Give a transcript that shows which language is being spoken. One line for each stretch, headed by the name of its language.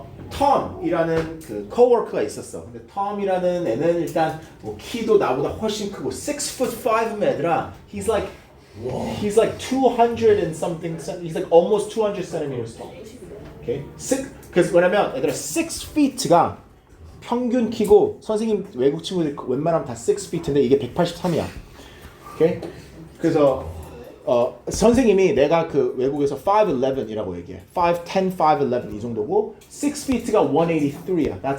Korean: 톰이라는 그 coworker가 있었어. 근데 톰이라는 애는 일단 뭐 키도 나보다 훨씬 크고 6'5" 애들아.
English: He's like 200 and something. He's like almost 200 centimeters tall. Okay.
Korean: 그래서 뭐냐면 얘들아 6feet가 평균 키고 선생님 외국 친구들 웬만하면 다 6feet인데 이게 183이야. 오케이? 그래서 선생님이 내가 그 외국에서 5'11이라고 얘기해. 5'10, 5'11 이 정도고 6feet가 183야.